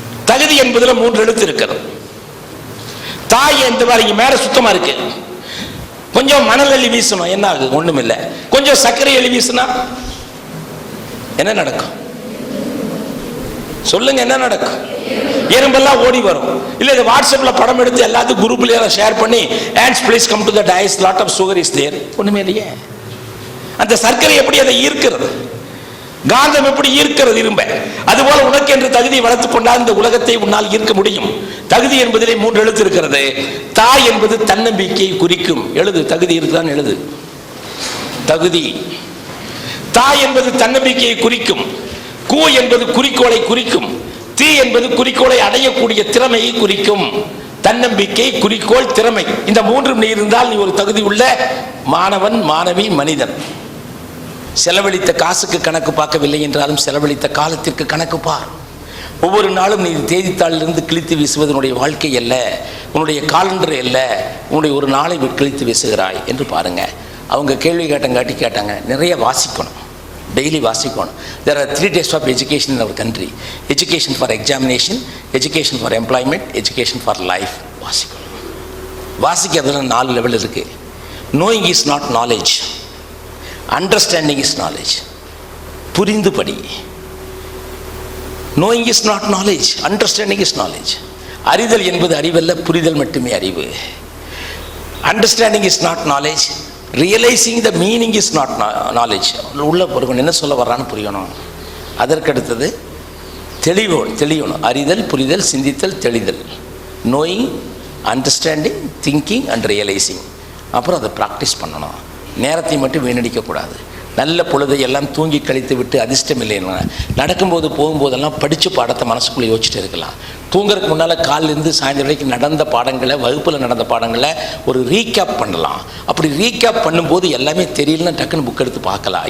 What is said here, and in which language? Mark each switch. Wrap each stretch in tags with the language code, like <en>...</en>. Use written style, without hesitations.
<ta>தகுதி என்பதுல 3 எழுத்து இருக்கிறது. தாய் இந்த மாதிரி மேல சுத்தமா இருக்கு, கொஞ்சம் மணல் அள்ளி வீசணும், என்ன ஆகுது? ஒண்ணும் இல்லை. கொஞ்சம் சர்க்கரை அள்ளி வீசினா என்ன நடக்கும்? சொல்லுங்க, என்ன நடக்கும்? எறும்பெல்லாம் ஓடி வரும். இல்ல இது வாட்ஸ்அப்ல படம் எடுத்து எல்லாத்துக்கும் குரூப்ல ஷேர் பண்ணி,</ta> <en>hands please come to the dais, lot of sugar is there.</en> <ta>ஒண்ணுமே இல்லையே. அந்த சர்க்கரை எப்படி அதை ஈர்க்கிறது? காந்தம் எப்படி ஈர்க்கிறது இரும்ப? அதுபோல உனக்கு என்று தகுதி வளர்த்துக் கொண்டால் இந்த உலகத்தை உன்னால் ஈர்க்க முடியும். தகுதி என்பதிலே 3 எழுத்து இருக்கிறது. தாய் என்பது தன்னம்பிக்கையை குறிக்கும். எழுது, தகுதி இருக்குதான் எழுது. தகுதி. தாய் என்பது தன்னம்பிக்கையை குறிக்கும். கூ என்பது குறிக்கோளை குறிக்கும். தீ என்பது குறிக்கோளை அடையக்கூடிய திறமையை குறிக்கும். தன்னம்பிக்கை, குறிக்கோள், திறமை, இந்த 3ம் நீ இருந்தால் நீ ஒரு தகுதி உள்ள மாணவன், மாணவி, மனிதன். செலவழித்த காசுக்கு கணக்கு பார்க்கவில்லை என்றாலும் செலவழித்த காலத்திற்கு கணக்கு பார். ஒவ்வொரு நாளும் நீ தேதித்தாளிலிருந்து கிழித்து வீசுவதனுடைய வாழ்க்கை அல்ல, உன்னுடைய காலண்டர் அல்ல, உன்னுடைய ஒரு நாளை கிழித்து வீசுகிறாய் என்று பாருங்க. அவங்க கேள்வி கேட்டாங்க, நிறைய வாசிக்கணும், டெய்லி வாசிக்கணும்.</ta> <en>There are 3 types of education in our country: education for examination, education for employment, education for life.</en> <ta>வாசிக்கணும். வாசிக்கிறதுல 4 லெவல் இருக்கு.</ta> <en>knowing is not knowledge, understanding is knowledge.</en> <ta>புரிந்து படி.</ta> <en>knowing is not knowledge, understanding is knowledge.</en> <ta>அறிதல் என்பது அறிவல்ல, புரிதல் மட்டுமே அறிவு.</ta> <en>understanding is not knowledge, realizing the meaning is not knowledge.</en> <ta>உள்ள பொருள் என்ன சொல்ல வர்றான்னு புரியணும். அதற்கடுத்தது தெளியணும். அறிதல், புரிதல், சிந்தித்தல், தெளிதல்.</ta> <en>knowing, understanding, thinking and realizing.</en> <ta>அப்புறம் அதை ப்ராக்டிஸ் பண்ணணும். நேரத்தை மட்டும் வீணடிக்கக்கூடாது. நல்ல பொழுதை எல்லாம் தூங்கி கழித்து விட்டு அதிர்ஷ்டம் இல்லைன்னா நடக்கும்போது போகும்போதெல்லாம் படித்த பாடத்தை மனசுக்குள்ளே யோசிச்சுட்டு இருக்கலாம். தூங்குறதுக்கு முன்னால் காலிலேருந்து சாயந்தரம் வரைக்கும் நடந்த பாடங்களை, வகுப்பில் நடந்த பாடங்களை ஒரு ரீகேப் பண்ணலாம். அப்படி ரீகேப் பண்ணும்போது எல்லாமே தெரியலன்னா டக்குன்னு புக் எடுத்து பார்க்கலாம்.</ta>